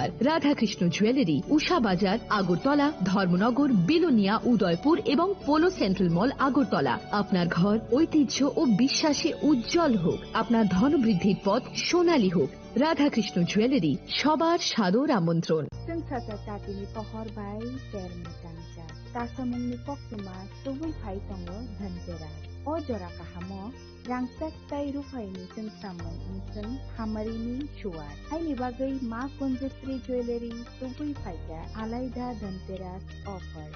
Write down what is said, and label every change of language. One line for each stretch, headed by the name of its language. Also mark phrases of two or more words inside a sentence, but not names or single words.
Bangla: রাধাকৃষ্ণ জুয়েলারি, উষা বাজার, আগরতলা, ধর্মনগর, বিলোনিয়া, উদয়পুর এবং পোলো সেন্ট্রাল মল, আগরতলা। আপনার ঘর ঐতিহ্য ও বিশ্বাসে উজ্জ্বল হোক, আপনার ধনবৃদ্ধির পথ সোনালী হোক। রাধাকৃষ্ণ জুয়েলারি, সবার সাদর আমন্ত্রণ।
Kok Borok: Sensasa tatini pohor bai termitangca. Tasamungni pokuma tuwi phai tongo dhanteras. O jora kahamo rangsak tai rufaini sengsamon unseng hamarini chuar. Haini bagai ma konjestri jewelry tubui faika alaida dhanteras offer.